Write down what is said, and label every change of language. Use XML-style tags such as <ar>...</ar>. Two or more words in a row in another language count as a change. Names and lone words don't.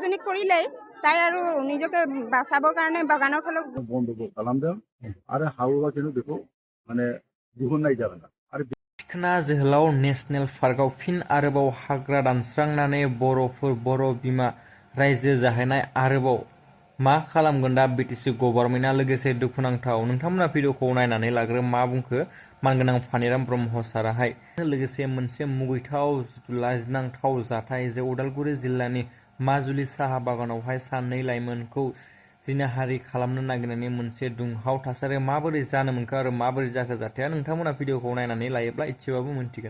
<as>কৰিলেই তাই আৰু নিজকে বাঁচাবৰ কাৰণে বাগানৰ ফালে</as> <brx>बन्द'बो खालामदों आरो हाबोबा खिन्थु बेखौ माने दिहुननाय जागोन आरो सिखोना जोहोलाव नेशनेल पार्कआव फिन आरोबाव हाग्रा दानस्रांनानै बर' बिमा रायजो जाहैनाय आरोबाव मा खालामगोन दा बिटिसि गभर्नमेन्टआ लोगोसे दुखुनांथाव नोंथांमोना भिडिअखौ नायनानै लाग्रो मा बुंखो मानगोनां फानिराम ब्रह्म साराहाय लोगोसे मोनसे मुगैथाव लाजिनांथाव जाथाय जे उदालगुरि जिल्लानि माजुलि साहा बागानावहाय सानै लाइमोनखौ जिनाहारि खालामनो नागिरनानै मोनसे दुंहाव थासारि माबोरै जानो मोनखो आरो माबोरै जाखो जाथाया नोंथांमोना भिडिअखौ नायनानै लायोब्ला एसेबाबो मोनथिगोन।</brx>